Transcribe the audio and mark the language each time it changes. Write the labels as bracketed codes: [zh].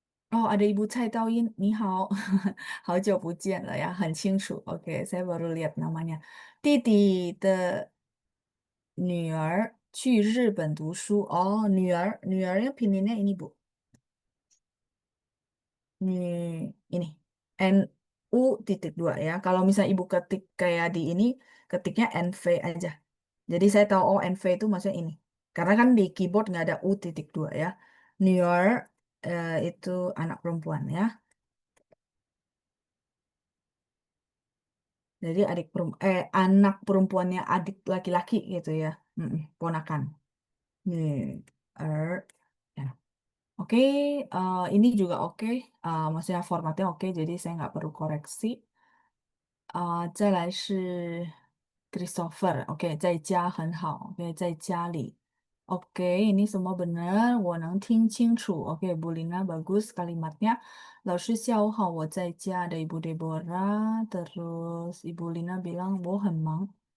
[zh] Oh, [id] ada Ibu [zh] Cai Taoyin, ni hao, 好久不见了呀，很清楚。 [id] OK，saya baru lihat namanya。 [zh] 弟弟的女儿去日本读书。哦，女儿 [id] yang pinginnya ini Bu. Ini NU titik dua ya. Kalau misalnya ibu ketik kayak di ini, ketiknya NV aja. Jadi saya tahu oh NV itu maksudnya ini. Karena kan di keyboard nggak ada U titik dua ya. Near itu anak perempuan ya. Jadi anak perempuannya adik laki-laki gitu ya. Ponakan. Nih, ya. Oke, ini juga oke. Maksudnya formatnya oke, jadi saya nggak perlu koreksi. [zh] 再来是 Christopher, oke, 在家很好, oke, 在家里. [id] Oke, ini semua benar, [zh] 我能听清楚. [id] Oke, Bu Lina bagus kalimatnya. [zh] 老师下午好，我在家 [id] ada Ibu [zh] Deborah. [id] Terus Ibu Lina bilang [zh] 我很忙.